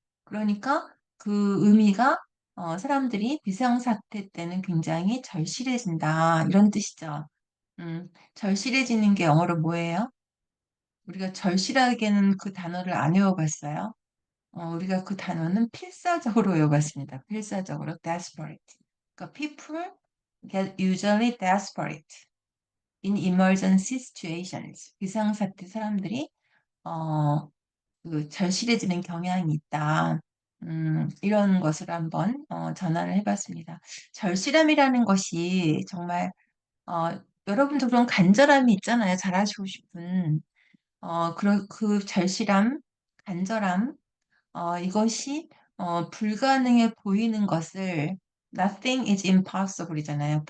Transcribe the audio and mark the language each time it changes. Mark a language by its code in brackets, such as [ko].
[ko] 그러니까 그 의미가 사람들이 비상사태 때는 굉장히 절실해진다. 이런 뜻이죠. 절실해지는 게 영어로 뭐예요? 우리가 절실하게는 그 단어를 안 외워봤어요. 우리가 그 단어는 필사적으로 외워봤습니다. 필사적으로 desperate. 그러니까 [en] people get usually desperate in emergency situations. [ko] 비상사태 사람들이 어, 그 절실해지는 경향이 있다. 이런 것을 한번 전환을 해봤습니다. 절실함이라는 것이 정말 여러분도 그런 간절함이 있잖아요. 잘하시고 싶은. 그 절실함, 간절함, 이것이 불가능해 보이는 것을 [en] nothing is impossible [ko] 이잖아요.